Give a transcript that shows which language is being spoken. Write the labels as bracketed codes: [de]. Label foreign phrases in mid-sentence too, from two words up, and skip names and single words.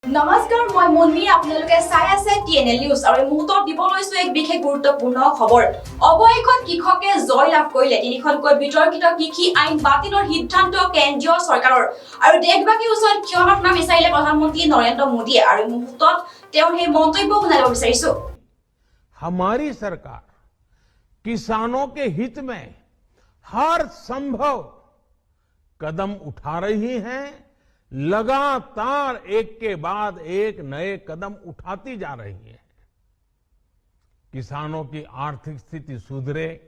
[as] নমস্কাৰ মই মনমি আপোনালোকে চাই আছে টিএনএল নিউজ আৰু মুহূৰ্তত দিব লৈছো এক বিশেষ গুৰুত্বপূৰ্ণ খবৰ অবৈধ কৃষকে জয় লাভ কৰিলে তিনিখনকৈ বিতৰ্কিত কৃষি আইন বাতিলৰ সিদ্ধান্ত কেন্দ্ৰীয় চৰকাৰৰ আৰু দেশবাসীৰ ওচৰত ক্ষমতা বিচাৰিলে প্ৰধানমন্ত্ৰী নৰেন্দ্ৰ মোদীয়ে আৰু মুহূৰ্তত তেওঁৰ এই মন্তব্য শুনাব বিচাৰিছো [hi] हमारी सरकार किसानों के हित में हर संभव कदम उठा रही है लगातार एक के बाद एक नए कदम उठाती जा रही है किसानों की आर्थिक स्थिति सुधरे